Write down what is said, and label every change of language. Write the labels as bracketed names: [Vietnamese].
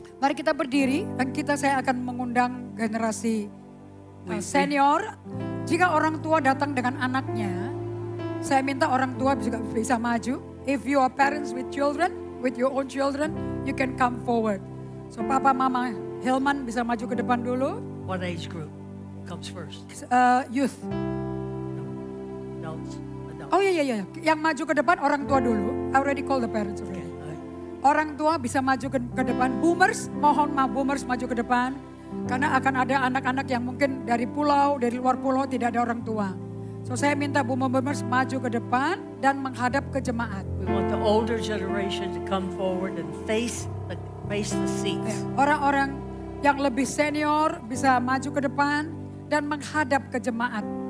[Indonesian] Mari kita berdiri dan saya akan mengundang generasi senior. Jika orang tua datang dengan anaknya, saya minta orang tua bisa maju. [English] If you are parents with children, with your own children, you can come forward. [Indonesian] So Papa Mama Hilman bisa maju ke depan dulu. [English] What age group comes first? Youth. Adults. [Indonesian] Oh iya. Yang maju ke depan orang tua dulu. [English] I already call the parents already. [Indonesian] Orang tua bisa maju ke depan. Boomers, mohon boomers maju ke depan. Karena akan ada anak-anak yang mungkin dari pulau, dari luar pulau tidak ada orang tua. So saya minta boomers maju ke depan dan menghadap ke jemaat. [English] We want the older generation to come forward and face the seats. [Indonesian] Orang-orang yang lebih senior bisa maju ke depan dan menghadap ke jemaat.